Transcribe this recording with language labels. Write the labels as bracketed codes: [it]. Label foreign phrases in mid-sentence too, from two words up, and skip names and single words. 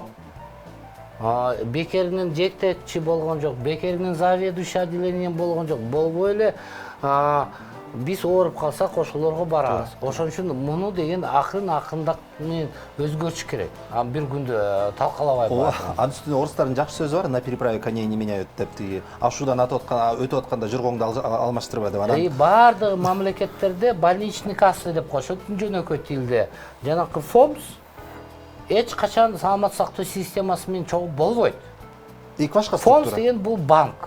[ky] Бекеринен жетекчи болгон жок, бекеринен [ru] заведующий отделением [ky] болгон жок. Болбой эле биз ооруп калсак ошолорго барабыз. Ошон үчүн муну деген акырындап менен өзгөртүш керек. Бир күндө талкалабай барат. Анын үстүнө орустардын жакшы сөзү бар, [ru] на переправе коней не меняют деп. [ky] Ашуудан өтүп атканда жургоңду алмаштырба деп. Анан баардык мамлекеттерде [ru] больничный касса [ky] деп коюшат жөнөкөй тилде. Жанакы ФОМС эч качан саламаттык сактоо системасы менен чогуу болбойт. Эки башка ФОМС деген бул банк.